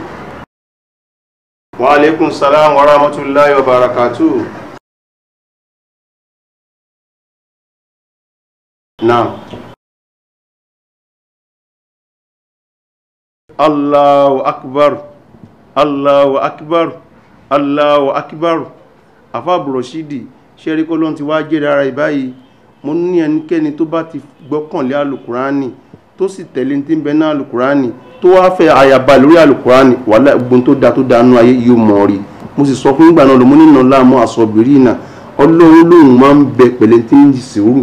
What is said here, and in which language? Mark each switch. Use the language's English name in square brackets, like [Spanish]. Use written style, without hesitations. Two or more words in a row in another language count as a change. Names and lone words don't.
[Arabic] وعليكم السلام ورحمة الله وبركاته. Naam. الله أكبر. الله أكبر. الله أكبر. [Yoruba] Abab Rashid ṣe rí kó ló ti wá jẹ́rìí ara ìbáyìí. Mo ní ẹnikẹ́ni tó bá ti gbọ́kànlé Al-Qur'ani tó sì tẹ̀lé tí ń bẹ náà Al-Qur'ani tó wá fẹ́ àyàbá lórí Al-Qur'ani wàhálà gbogbo tó da nú ayé yóò mọ̀ rí. Mo sì sọ fún ìgbà náà lọ́mọ nínú láàmú àsọ̀bìrì náà Ọlọ́run lòun máa ń bẹ pẹ̀lẹ́ tí ń sùúrù.